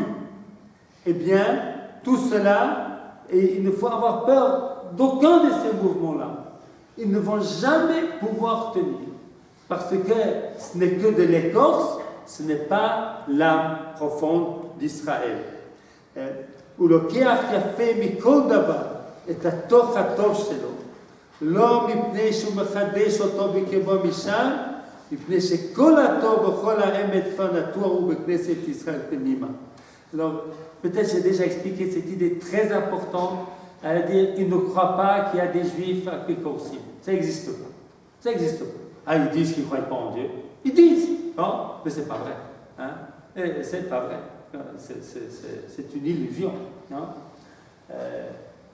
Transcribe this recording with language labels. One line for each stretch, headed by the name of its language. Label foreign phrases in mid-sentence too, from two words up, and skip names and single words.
French: Eh bien, tout cela, et il ne faut avoir peur d'aucun de ces mouvements-là. Ils ne vont jamais pouvoir tenir. Parce que ce n'est que de l'écorce, ce n'est pas l'âme profonde d'Israël.
Hebrew: הוא לוקח יפה מכל דבר את התוך הטוב שלו, לא מפני שהוא מחדש אותו בקרבו משם, מפני שכל הטוב וכל האמת כבר נטוע הוא בכנסת ישראל פנימה.
French: Alors, peut-être j'ai déjà expliqué cette idée très importante, à dire qu'ils ne croient pas qu'il y a des juifs à Pécorsim. Ça n'existe pas. Ça n'existe pas. Ils disent qu'ils ne croient pas en Dieu. Ils disent, non, mais ce n'est pas vrai. C'est pas vrai. C'est une illusion. Non?